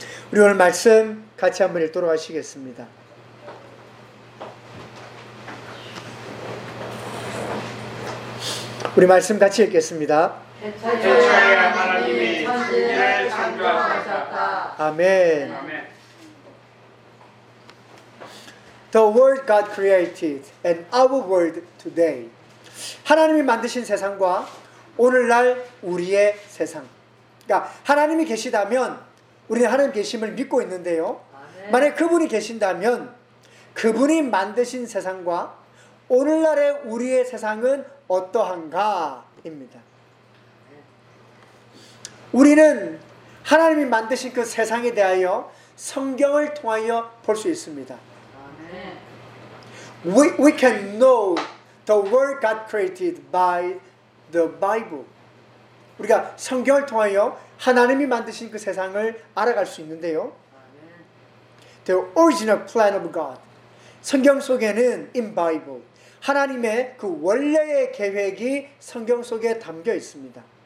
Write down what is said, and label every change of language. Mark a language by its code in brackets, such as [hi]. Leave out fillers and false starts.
[ko] 우리 오늘 말씀 같이 한번 읽도록 하시겠습니다. 우리 말씀 같이 읽겠습니다. 대체의 하나님이 천지를 창조하셨다. 아멘. [en] The world God created and our world today. [ko] 하나님이 만드신 세상과 오늘날 우리의 세상. 그러니까 하나님이 계시다면 우리는 하나님 계심을 믿고 있는데요. 만약 그분이 계신다면 그분이 만드신 세상과 오늘날의 우리의 세상은 어떠한가입니다. 우리는 하나님이 만드신 그 세상에 대하여 성경을 통하여 볼 수 있습니다. [en] We can know the world God created by the Bible. [ko] 우리가 성경을 통하여 하나님이 만드신 그 세상을 알아갈 수 있는데요. [en] The original plan of God. [ko] 성경 속에는 [en] in Bible. [ko] 하나님의 그 원래의 계획이 성경 속에 담겨 있습니다.